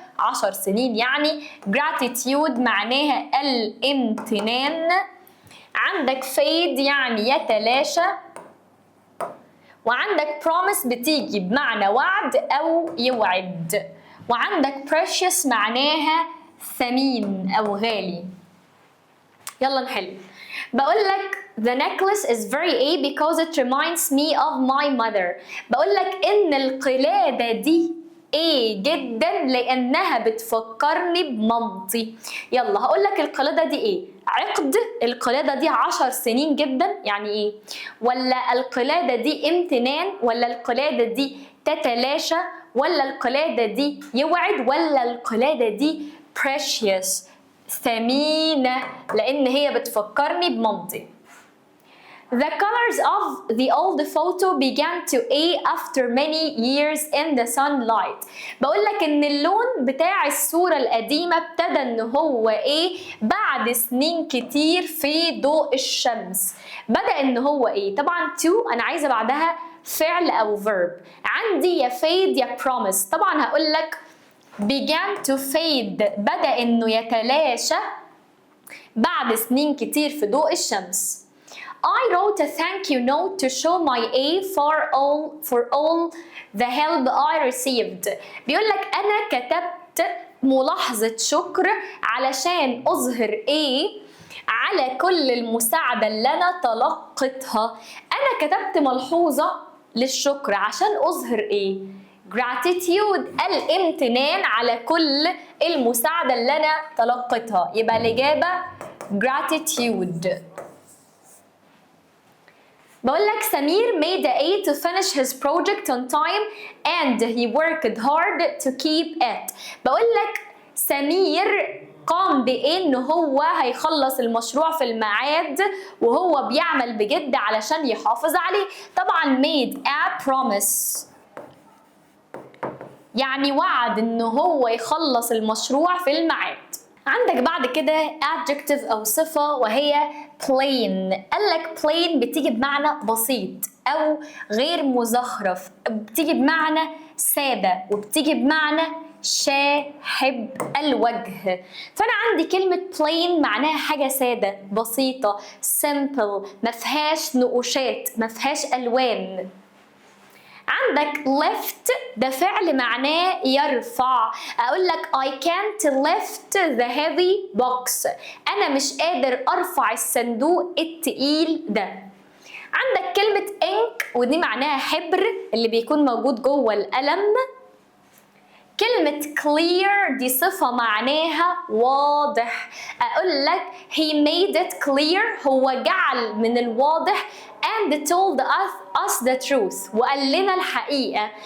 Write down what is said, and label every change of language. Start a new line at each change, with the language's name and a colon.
Arabic: 10 سنين يعني. gratitude معناها الامتنان. عندك fade يعني يتلاشى. وعندك promise بتيجي بمعنى وعد أو يوعد. وعندك precious معناها ثمين أو غالي. يلا نحل. بقول لك
English: the necklace is very A because it reminds me of my mother.
Arabic: بقول لك إن القلادة دي A جدا لأنها بتفكرني بمامتي. يلا هقول لك القلادة دي إيه؟ عقد. القلادة دي 10 سنين جدا يعني إيه؟ ولا القلادة دي امتنان؟ ولا القلادة دي تتلاشى؟ ولا القلادة دي يوعد؟ ولا القلادة دي precious ثمينة لأن هي بتفكرني بمامتي.
English: The colors of the old photo began to A after many years in the sunlight.
Arabic: بقول لك إن اللون بتاع الصورة القديمة ابتدى إن هو إيه بعد سنين كتير في ضوء الشمس. بدأ إن هو إيه؟ طبعًا to أنا عايزة بعدها فعل أو verb. عندي يا fade يا promise. طبعًا هقول لك
English: began to fade
Arabic: بدأ إنه يتلاشى بعد سنين كتير في ضوء الشمس.
English: I wrote a thank you note to show my A for all the help I received.
Arabic: بيقول لك أنا كتبت ملاحظة شكر علشان أظهر A على كل المساعدة اللي أنا تلقتها. أنا كتبت ملحوظة للشكر عشان أظهر A gratitude الامتنان على كل المساعدة اللي أنا تلقتها. يبقى الإجابة gratitude. بقول لك
English: سمير made a A to finish his project on time and he worked hard to keep it.
Arabic: بقول لك سمير قام بإن هو هيخلص المشروع في الميعاد وهو بيعمل بجد علشان يحافظ عليه. طبعا
English: made a promise
Arabic: يعني وعد إن هو يخلص المشروع في الميعاد. عندك بعد كده adjective أو صفة وهي plain. قالك plain بتيجي بمعنى بسيط أو غير مزخرف، بتيجي بمعنى سادة، وبتيجي بمعنى شاحب الوجه. فأنا عندي كلمة plain معناها حاجة سادة بسيطة simple مفيهاش نقوشات مفيهاش ألوان. عندك lift ده فعل معناه يرفع. اقول لك
English: I can't lift the heavy box.
Arabic: انا مش قادر ارفع الصندوق التقيل ده. عندك كلمة ink ودي معناها حبر اللي بيكون موجود جوه القلم. كلمة clear دي صفة معناها واضح. أقول لك
English: he made it clear
Arabic: هو جعل من الواضح
English: and told us the truth
Arabic: وقال لنا الحقيقة.